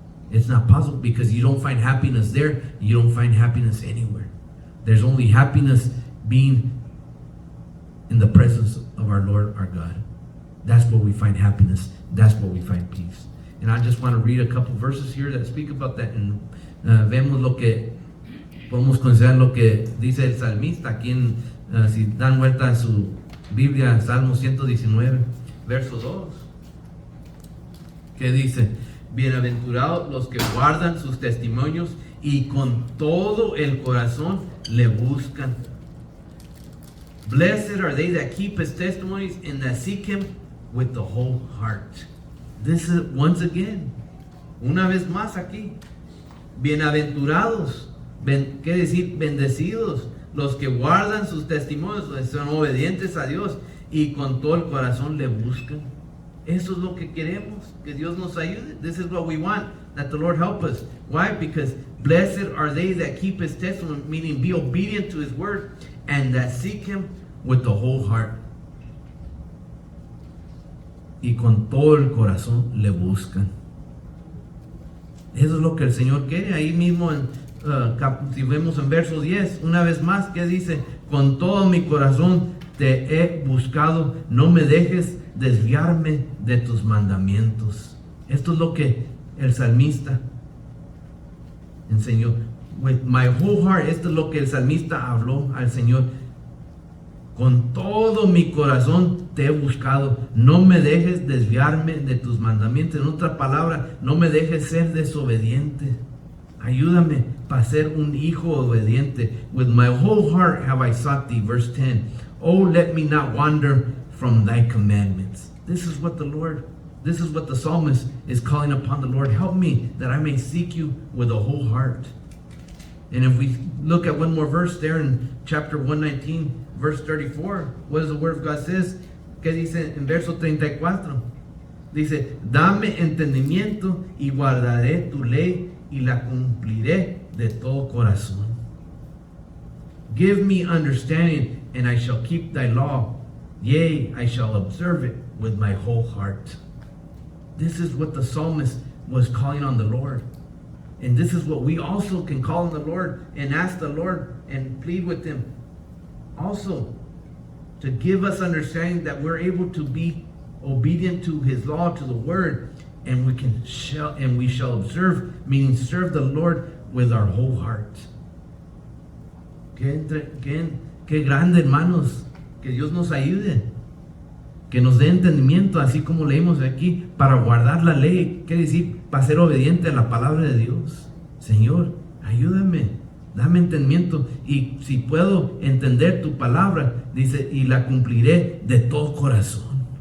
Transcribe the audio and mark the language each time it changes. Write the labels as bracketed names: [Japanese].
[English] It's not possible, because you don't find happiness there. You don't find happiness anywhere. There's only happiness being in the presence of our Lord, our God. That's where we find happiness. That's where we find peace. And I just want to read a couple verses here that speak about that. [Spanish] And vemos lo que podemos considerar lo que dice el salmista aquí en, si dan vuelta a su Biblia, Salmo 119, verso 2. Que dice: bienaventurados los que guardan sus testimonios y con todo el corazón le buscan. [English] Blessed are they that keep his testimonies and that seek him with the whole heart. This is once again, [Spanish] una vez más aquí. Bienaventurados, ¿qué decir? Bendecidos los que guardan sus testimonios, son obedientes a Dios y con todo el corazón le buscan. Eso es lo que queremos, que Dios nos ayude. [English] This is what we want, that the Lord help us. Why? Because blessed are they that keep his testimony, meaning be obedient to his word, and that seek him with the whole heart. [Spanish] Y con todo el corazón le buscan. Eso es lo que el Señor quiere. Ahí mismo, si vemos en verso 10, una vez más, ¿qué dice? Con todo mi corazón te he buscado, no me dejes desviarme de tus mandamientos. Esto es lo que el salmista enseñó. [English] With my whole heart, [Spanish] esto es lo que el salmista habló al Señor. Con todo mi corazón te he buscado, no me dejes desviarme de tus mandamientos. En otra palabra, no me dejes ser desobediente. Ayúdame para ser un hijo obediente. [English] With my whole heart have I sought thee. Verse 10. Oh, let me not wander from thy commandments. This is what the psalmist is calling upon the Lord. Help me that I may seek you with a whole heart. And if we look at one more verse there in chapter 119, verse 34, what does the word of God says? [Spanish] ¿Qué dice en verso 34? Dice, dame entendimiento y guardaré tu ley y la cumpliré de todo corazón. [English] Give me understanding and I shall keep thy law. Yea, I shall observe it with my whole heart. This is what the psalmist was calling on the Lord. And this is what we also can call on the Lord and ask the Lord and plead with him also to give us understanding that we're able to be obedient to his law, to the word, and we shall observe, meaning serve the Lord with our whole heart. [Spanish] Qué grande, hermanos, que Dios nos ayude, que nos dé entendimiento, así como leímos aquí, para guardar la ley, quiere decir, para ser obediente a la palabra de Dios. Señor, ayúdame, dame entendimiento, y si puedo entender tu palabra, dice, y la cumpliré de todo corazón.